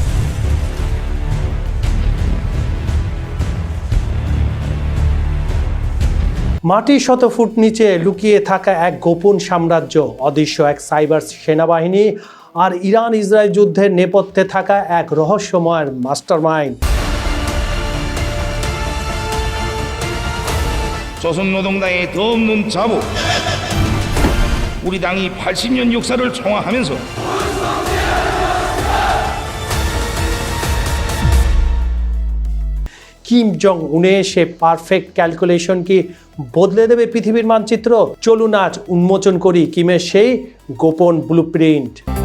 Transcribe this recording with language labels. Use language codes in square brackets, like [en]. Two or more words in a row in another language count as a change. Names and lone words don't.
[bn] মাটির শত ফুট নিচে লুকিয়ে থাকা এক গোপন সাম্রাজ্য, অদৃশ্য এক সাইবার সেনাবাহিনী, আর ইরান ইসরায়েল যুদ্ধের নেপথ্যে থাকা এক রহস্যময় মাস্টারমাইন্ড। [ko] 조선노동당의 더 없는 자부, 우리 당이 80년 역사를 총화하면서 [bn] কিম জং উনের সে [en] perfect calculation [bn] কি বদলে দেবে পৃথিবীর মানচিত্র? চলুন আজ উন্মোচন করি কিমের সেই গোপন ব্লুপ্রিন্ট।